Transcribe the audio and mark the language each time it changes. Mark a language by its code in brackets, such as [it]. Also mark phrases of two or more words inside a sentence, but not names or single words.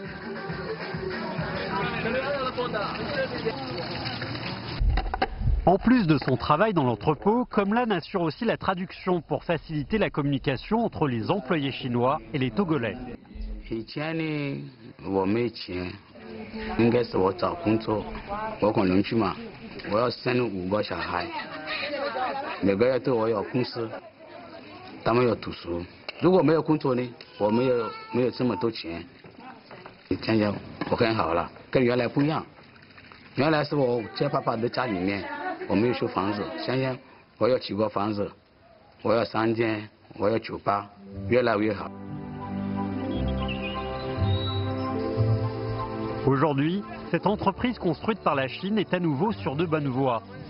[fr] En plus de son travail dans l'entrepôt, Komlan assure aussi la traduction pour faciliter la communication entre les employés chinois et les Togolais. [zh] 以前呢，我没钱， 应该是我找工作，我可能去嘛，我要生5个小孩，每个月都我有工资，他们要读书。如果没有工作呢，我没有这么多钱。现在我很好了，跟原来不一样。原来是我在爸爸的家里面，我没有修房子，现在我要几个房子，我要3间，我要酒吧，越来越好。 [fr] Aujourd'hui, cette entreprise construite par la Chine est à nouveau sur de bonnes voies.